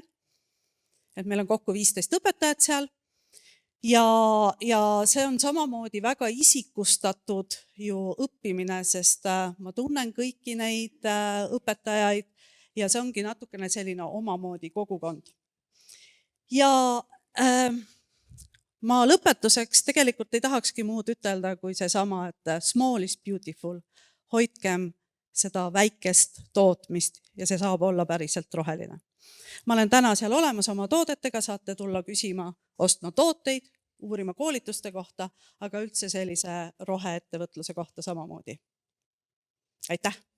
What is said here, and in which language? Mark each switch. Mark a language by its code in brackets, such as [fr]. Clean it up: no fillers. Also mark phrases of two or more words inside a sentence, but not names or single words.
[et] Et meil on kokku 15 õpetajat seal. Ja see on samamoodi väga isikustatud ju õppimine, sest ma tunnen kõiki neid õpetajaid ja see ongi natukene selline omamoodi kogukond. Ja ma lõpetuseks tegelikult ei tahakski muud ütelda kui seesama, et [en] small is beautiful. [et] Hoidkem seda väikest tootmist ja see saab olla päriselt roheline. Ma olen täna seal olemas oma toodetega, saate tulla küsima, ostma tooteid, uurima koolituste kohta, aga üldse sellise roheettevõtluse kohta samamoodi. Aitäh!